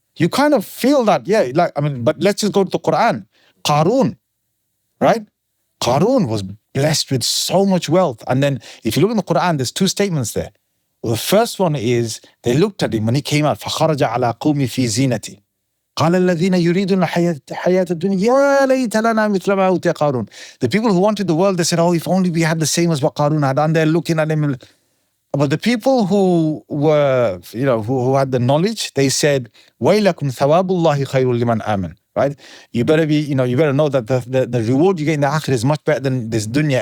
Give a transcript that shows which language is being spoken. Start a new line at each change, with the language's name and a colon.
English: You kind of feel that, but let's just go to the Quran. Qarun, right? Qarun was blessed with so much wealth. And then if you look in the Quran, there's 2 statements there. Well, the first one is, they looked at him when he came out,
Arabic: فَخَرَجَ عَلَى قَوْمِ فِي زِينَتِهِ. قال الذين يريدون الحياة الدنيا يا ليت لنا مثل ما أوتي قارون.
English: The people who wanted the world, they said, oh, if only we had the same as what Qarun had. And they're looking at him. But the people who were, who had the knowledge, they said,
Arabic: وَيْلَكُمْ ثَوَابُ اللَّهِ خَيْرٌ لِمَنْ آمَنَ.
English: Right? You better be, you better know that the reward you get in the akhirah is much better than this dunya.